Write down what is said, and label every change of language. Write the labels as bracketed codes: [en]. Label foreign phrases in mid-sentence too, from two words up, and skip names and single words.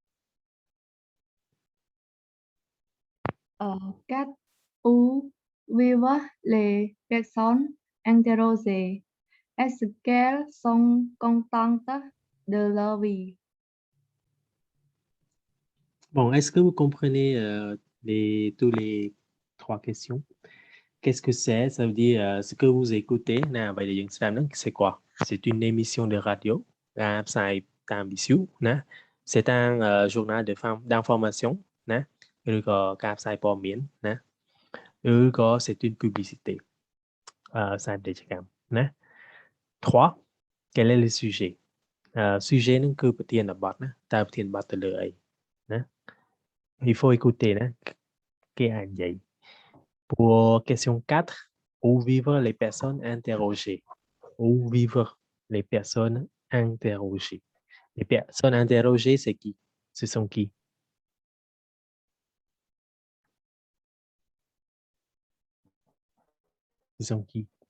[fr] Cách où vivent les personnes interrogées? Est-ce qu'elles sont contentes de leur vie? Bon, est-ce que vous comprenez tous les 3 questions? Qu'est-ce que c'est? Ça veut dire ce que vous écoutez. [vi] Nào, vậy thì [km] យើងស្ដាប់ហ្នឹង [fr] c'est quoi? C'est une émission de radio [km] ដែលផ្សាយតាមវិទ្យុណា [fr] C'est un journal d'information [km] ណាឬក៏ការផ្សាយព័ត៌មានណាឬក៏ [fr] c'est une publicité [km] ផ្សាយពាណិជ្ជកម្មណា 3. [fr] Quel est le sujet? Sujet [km] ហ្នឹងគឺប្រធានបទណាតើប្រធានបទទៅលើអីណា [fr] Il faut écouter [km] ណាគេអាចនិយាយ [fr] Pour question 4, où vivent les personnes interrogées? Où vivent les personnes interrogées? Les personnes interrogées, c'est qui? Ce sont qui? Ce sont qui?